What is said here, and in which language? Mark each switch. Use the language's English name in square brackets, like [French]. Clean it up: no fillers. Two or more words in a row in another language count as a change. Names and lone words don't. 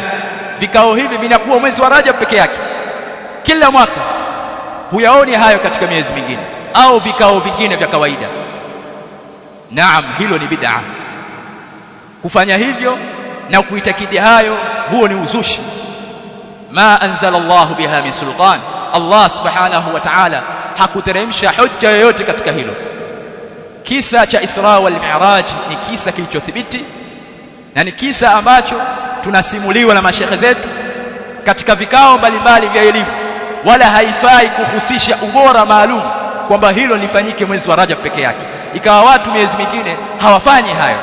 [Swahili] Vikao hivi vinakuwa mwezi wa Rajab peke yake kila mwaka. Huyaoni hayo katika miezi mingine au vikao vingine vya kawaida. Naam, hilo ni bid'a. Kufanya hivyo na kuitakidi hayo, huo ni uzushi. [Arabic] ما أنزل الله بها من سلطان, الله سبحانه وتعالى [Swahili] hakuteremsha hujja yoyote katika hilo. Kisa cha Isra wal Mi'raj ni kisa kilichothibiti na ni kisa ambacho tunasimuliwa na mashekhe zetu katika vikao mbalimbali vya elimu, wala haifai kuhusisha ubora maalum kwamba hilo lifanyike mwezi wa Rajab peke yake, ikawa watu miezi mingine hawafanyi hayo.